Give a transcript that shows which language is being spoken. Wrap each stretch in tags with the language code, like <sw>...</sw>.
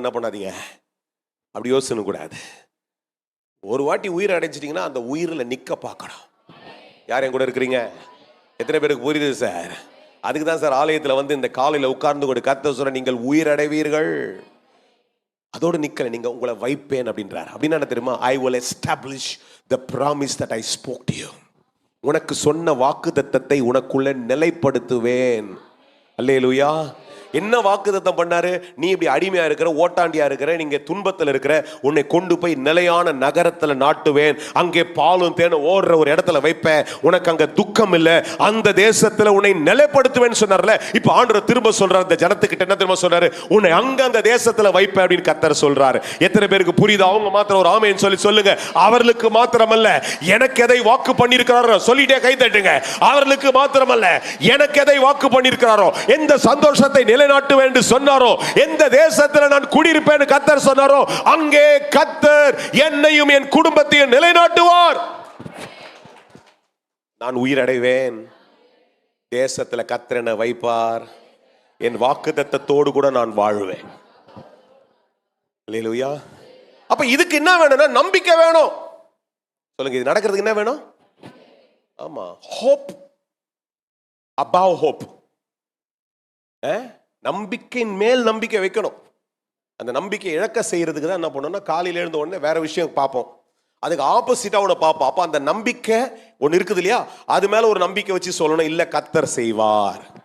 <ta>என்ன பண்ணாதீங்க, அப்படி யோசனை கூடாது. ஒரு வாட்டி உயிர் அடைஞ்சிட்டிங்கன்னா அந்த உயிரில் நிற்க பார்க்கணும். யார் என் கூட இருக்கிறீங்க? எத்தனை பேருக்கு புரியுது சார்? அதுக்கு தான் சார் ஆலயத்தில் வந்து இந்த காலையில் உட்கார்ந்து கூட கர்த்தர் சொல்ற, நீங்கள் உயிரடைவீர்கள். அதோடு நிக்கல, நீங்க உங்களை வைப்பேன் அப்படின்றார். அப்படின்னா என்ன தெரியுமா?</ta> <en>I will establish the promise that I spoke to you.</en> <ta>உனக்கு சொன்ன வாக்குத்தத்தத்தை உனக்குள்ள நிலைப்படுத்துவேன். அல்லேலூயா. என்ன வாக்குத்தத்தம் பண்ணாரு? நீ இப்படி அடிமையா இருக்கிற, ஓட்டாண்டியா இருக்கிற, நீங்க துன்பத்தில் இருக்கிற, உன்னை கொண்டு போய் நிலையான நகரத்துல நாட்டுவேன், அங்கே பாலும் தேனும் ஓடுற ஒரு இடத்துல வைப்பேன், உனக்கு அங்க துக்கம் இல்லை, அந்த தேசத்துல உன்னை நிலைப்படுத்துவேன் சொன்னார்ல. இப்ப ஆண்டவர் திரும்ப சொல்றாரு அந்த ஜனத்துக்கிட்ட, என்ன திரும்ப சொல்றாரு? உன்னை அங்க அந்த தேசத்துல வைப்பேன் அப்படின்னு கர்த்தர் சொல்றாரு. எத்தனை பேருக்கு புரியுது? அவங்க மாத்திரம் ஒரு ஆமென் சொல்லி சொல்லுங்க. அவர்களுக்கு மாத்திரமல்ல, எனக்கு எதை வாக்கு பண்ணியிருக்கிறாரோ சொல்லிட்டே கை தட்டுங்க. அவர்களுக்கு மாத்திரமல்ல, எனக்கு எதை வாக்கு பண்ணியிருக்கிறாரோ, எந்த சந்தோஷத்தை நிலைநாட்டுவேன் என்று சொன்னாரோ, எந்த தேசத்தில் நான் குடியிருப்பேன் கர்த்தர் சொன்னாரோ, அங்கே கர்த்தர் என்னையும் என் குடும்பத்தையும் நிலைநாட்டுவார். நான் உயிரடைவேன், தேசத்தில் கர்த்தர் என்னை வைப்பார், என் வாக்குத்தத்தத்தோடு கூட நான் வாழ்வேன். அல்லேலூயா. அப்ப இதுக்கு என்ன வேணும்னா நம்பிக்கை வேணும். சொல்லுங்க, இது நடக்கிறதுக்கு என்ன வேணும்?</ta> <en>ஆமா, hope above hope.</en> <ta>நம்பிக்கையின் மேல் நம்பிக்கை வைக்கணும். அந்த நம்பிக்கை இழக்க செய்யறதுக்கு தான் என்ன பண்ணணும்னா, காலையில எழுந்த உடனே வேற விஷயம் பார்ப்போம். அதுக்கு ஆப்போசிட்டா ஒன்று பார்ப்போம். அப்ப அந்த நம்பிக்கை ஒன்று இருக்குது இல்லையா, அது மேல ஒரு நம்பிக்கை வச்சு சொல்லணும், இல்ல கர்த்தர் செய்வார்.</ta>